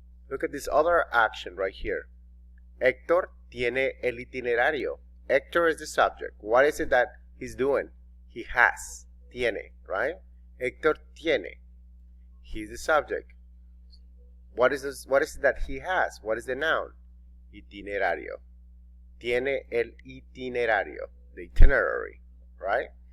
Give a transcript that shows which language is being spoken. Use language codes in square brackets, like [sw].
[en] Look at this other action right here. [es] Héctor tiene el itinerario. [en] Héctor is the subject. What is it that he's doing? He has. Tiene, right? [es] Héctor tiene. [en] He's the subject. What is it that he has? What is the noun? Itinerario. [es] Tiene el itinerario. [en] The itinerary, right?